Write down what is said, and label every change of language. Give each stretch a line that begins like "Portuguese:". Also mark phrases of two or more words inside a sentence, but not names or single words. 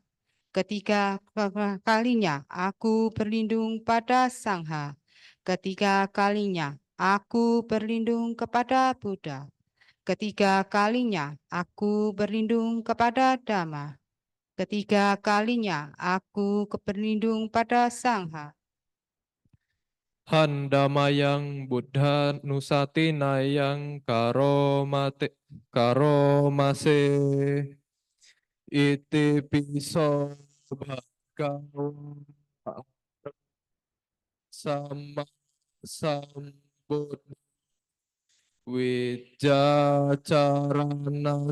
Indonesian: Ketiga kalinya, aku berlindung pada Sangha. Ketiga kalinya, aku berlindung kepada Buddha. Ketiga kalinya, aku berlindung kepada Dhamma. Ketiga kalinya, aku berlindung pada Sangha.
Pali: Handamayang Buddha Nusatinayang karomase. Iti piso bhagava sama sambuddha wijacarana